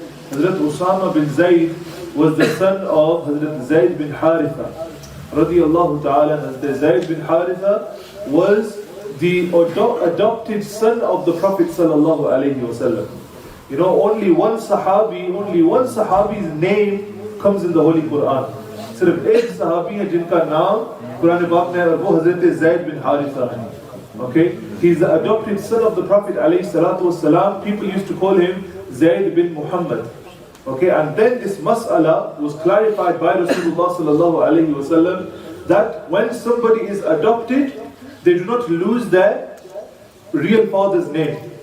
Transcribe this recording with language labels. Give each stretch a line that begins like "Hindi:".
English: Hazrat Usama bin Zayd was the son of Hazrat Zayd bin Haritha. Radiyallahu ta'ala. Hazrat Zayd bin Haritha was the adopted son of the Prophet sallallahu alayhi wasallam. Only one Sahabi's name comes in the Holy Quran.
Hindi: सिर्फ एक सहाबी है जिनका नाम कुरान पाक में है, वो हजरत Zayd bin Haritha है.
English: Okay, he's the adopted son of the Prophet alayhi salatu wasalam. People used to call him Zayd bin Muhammad. Okay, and then this mas'ala was clarified by Rasulullah sallallahu alayhi wasallam that when somebody is adopted, they do not lose their real father's name.